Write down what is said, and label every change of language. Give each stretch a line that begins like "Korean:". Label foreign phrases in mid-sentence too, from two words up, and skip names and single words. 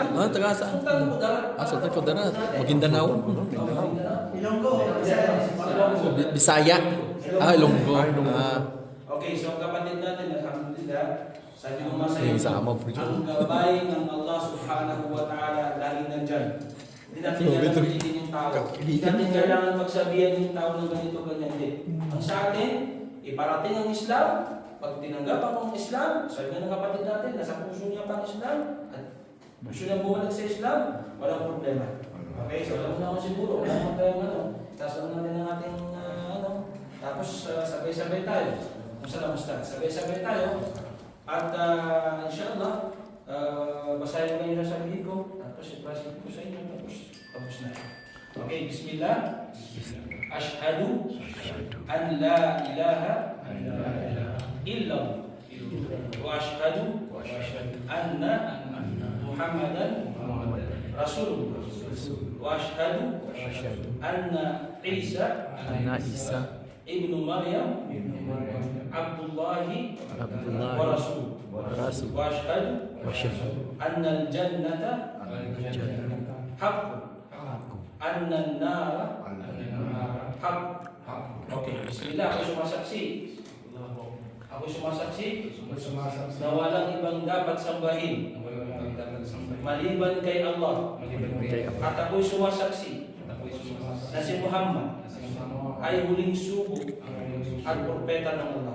Filipino: Ah, taga saan? Sultan Kudarat. Sultan Kudarat. Maguindanao. Ilonggo. Bisaya. Ilonggo. Okay, so kapatid natin, alhamdulillah, sabi ng masaya, Yung sama po ang gabay ng Allah
Arabic: سبحانه وتعالى
Filipino: lagi nandyan. Hindi natin kailangan pilitin yung tao. Hindi natin kailangan pagsabihan yung tao ng ganito, ganyan din. Ang sa atin, iparating ang Islam. Pag tinanggap ang Islam, sabi ng kapatid natin, nasa puso niya pa ang Islam, at gusto niya bumalik sa Islam, walang problema. Okay, so alam mo na ako siguro, wala naman tayong taas lang natin ang ating tapos sabay-sabay tayo. Sabay-sabay tayo. At inshallah, basahin ko yung sasabihin ko, tapos i-translate ko sa inyo, tapos na. Okay, bismillah.
Arabic: أشهد أن لا إله إلا الله و أشهد أن محمدا رسول الله وأشهد أن عيسى ابن مريم عبد الله ورسول وأشهد أن الجنة حق أن النار حق.
Filipino: Okay, bismillah. Ako sumasaksi na walang ibang dapat sambahin maliban kay Allah. At ako'y sumasaksi na si Muhammad ay huling sugo at propeta ng Allah.